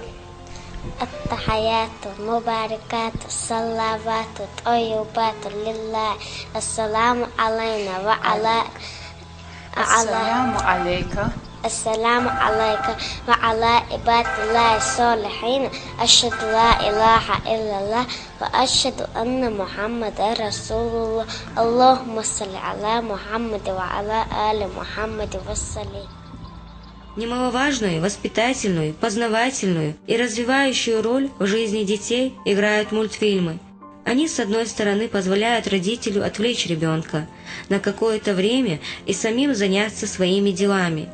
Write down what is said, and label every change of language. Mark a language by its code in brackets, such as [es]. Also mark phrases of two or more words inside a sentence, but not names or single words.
[ar] التحيات المباركات الصلوات الطيبات لله السلام علينا وعلى السلام عليك وعلى عباد الله الصالحين أشهد لا إله إلا الله وأشهد أن محمد رسول الله اللهم صل على محمد وعلى آل محمد وسلم. [ru] Немаловажную, воспитательную, познавательную и развивающую роль в жизни детей играют мультфильмы. Они, с одной стороны, позволяют родителю отвлечь ребенка на какое-то время и самим заняться своими делами.